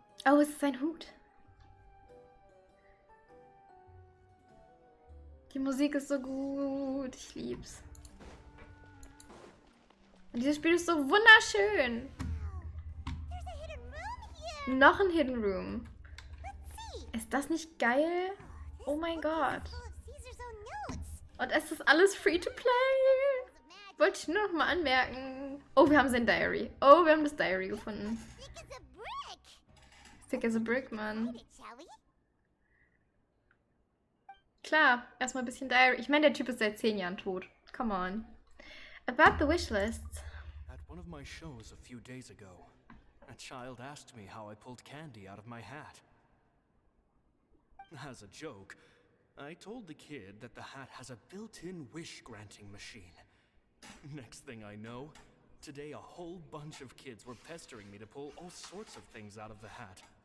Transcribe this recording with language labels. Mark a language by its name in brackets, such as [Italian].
[German] Oh, es ist ein Hut. Die Musik ist so gut. Ich lieb's. Und dieses Spiel ist so wunderschön. [English] There's a hidden room here! [German] Noch ein Hidden Room. [English] Let's see! [German] Ist das nicht geil? Oh mein Gott. [English] Full of Caesar's own notes. [German] Und es ist alles free to play. Wollte ich nur noch mal anmerken. Oh, wir haben sein Diary. Oh, wir haben das Diary gefunden. [English] Thick as a brick. Thick as a brick, Mann. Read it, shall we? [German] Klar, erstmal ein bisschen Diary. Ich meine, der Typ ist seit 10 Jahren tot. [English] Come on. About the wishlists. At one of my shows a few days ago, a child asked me how I pulled candy out of my hat. As a joke, I told the kid that the hat has a built-in wish-granting machine. Next thing I know, today a whole bunch of kids were pestering me to pull all sorts of things out of the hat.